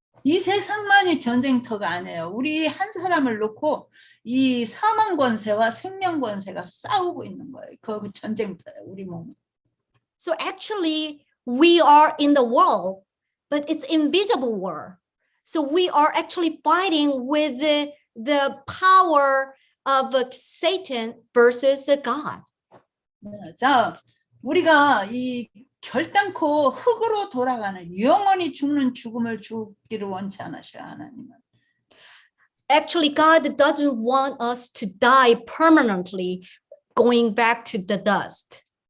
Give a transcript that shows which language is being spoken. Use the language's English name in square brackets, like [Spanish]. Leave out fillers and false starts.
[Korean] 이 세상만이 전쟁터가 아니에요. 우리 한 사람을 놓고 이 사망 권세와 생명 권세가 싸우고 있는 거예요. 그 전쟁터예요, 우리 몸. [English] So actually, we are in the world, but it's invisible world. So we are actually fighting with the power of Satan versus God. [Korean] 자, 우리가 이 결단코 흙으로 돌아가는 영원히 죽는 죽음을 죽기를 원치 않으셔요, 하나님은. [English] Actually, God doesn't want us to die permanently, going back to the dust.